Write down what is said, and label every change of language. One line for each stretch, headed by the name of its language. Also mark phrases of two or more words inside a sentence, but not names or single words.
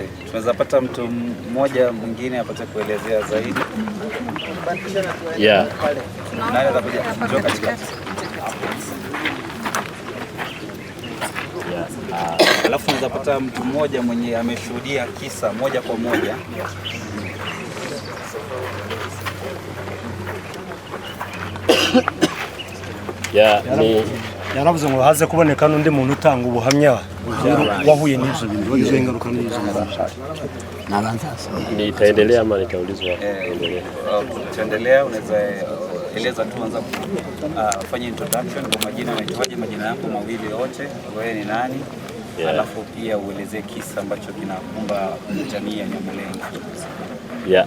Swahili: Tunaweza pata mtu mmoja mwingine apate kuelezea zaidi. Yeah. Nani atakuja njoo katikati? Alafu unaweza pata mtu mmoja mwenye ameshuhudia kisa moja kwa moja.
Kinyarwanda: yaravuze ngo haze kuboneka n'undi muntu utanga ubuhamya wahuye n'ibyo bintu izo ingaruka n'izo
Swahili: nitaendelea ama nitaulizwa? Tuendelea, unaweza eleza tu, anza kufanya introduction kwa majina, unaitwaje, majina yako mawili yote, wewe ni nani? Alafu pia uelezee kisa ambacho kinakumba jamii ya Nyamulenge.